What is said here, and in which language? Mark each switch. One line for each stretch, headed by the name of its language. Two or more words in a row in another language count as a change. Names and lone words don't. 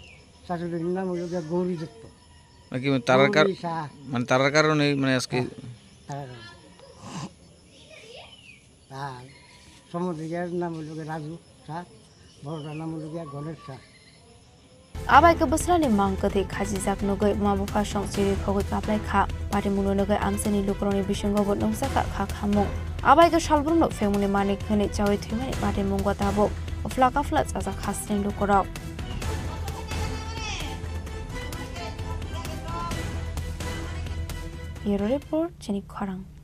Bangla: শাশুড়ির নাম হলো গৌরী দত্ত নাকি তারার মানে তারার কারণে মানে আজকে আর সমুদ্রের নাম হলো রাজু শাহ বড়টার নাম হলো গণেশ শাহ
Kok Borok: আবাই ke besrani mang ke the khaji jak nugai mabu pha song chiri khogoi kaplai kha pari muno nugai amsani lukroni bisingo bo nongsa ka kha khamung abai ke salbrumno femuni manik khani chawi thimani pari mungwa tabo flaka fla chaja khasrin lukorao
English: Bureau Report
Kok Borok: Chini Khorang